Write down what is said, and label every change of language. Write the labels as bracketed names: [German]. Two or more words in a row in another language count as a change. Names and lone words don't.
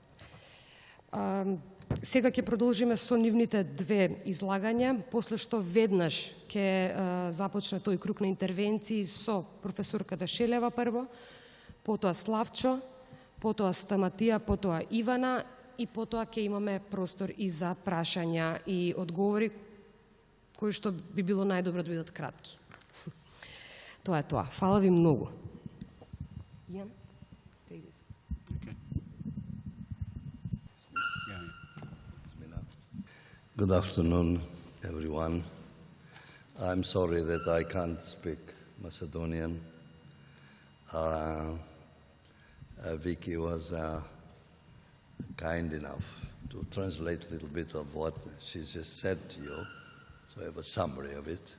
[Macedonian] Сега ќе продолжиме со нивните две излагања, после што веднаш ќе започне тој круг на интервенции со професорката Шелева прво, потоа Славчо, потоа Стаматија, потоа Ивана и потоа ќе имаме простор и за прашања и одговори, кои што би било најдобро да бидат кратки. Тоа е тоа. Фала ви многу. [English] Iain? Good afternoon, everyone. I'm sorry that I can't speak Macedonian. Viki was kind enough to translate a little bit of what she just said to you, so I have a summary of it.